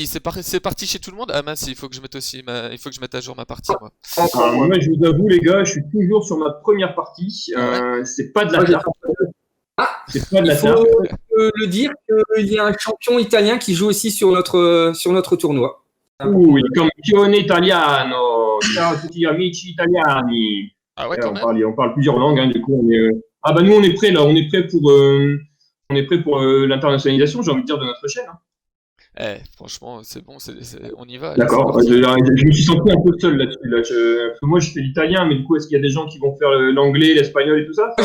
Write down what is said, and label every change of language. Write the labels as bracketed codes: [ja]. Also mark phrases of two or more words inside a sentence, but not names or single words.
[fr] C'est parti chez tout le monde? Ah mince, il faut que je mette il faut que je mette à jour ma partie moi. Alors, moi, je vous avoue, les gars, je suis toujours sur ma première partie. C'est pas de la Moi, j'ai tarte. C'est pas de Il la faut tarte. le dire qu'il y a un champion italien qui joue aussi sur notre tournoi. [it] Il campione italiano. Ciao a tutti amici italiani. [fr] Ah ouais, Ouais, quand même. on parle plusieurs langues, hein, du coup, on est. Ah bah nous, on est prêts là. On est prêt pour l'internationalisation, j'ai envie de dire, de notre chaîne. Hein. Franchement, c'est bon, on y va. Allez, D'accord. c'est parti. Je me suis senti un peu seul là-dessus. Là. Parce que moi, je fais l'italien, mais du coup, est-ce qu'il y a des gens qui vont faire l'anglais, l'espagnol et tout ça?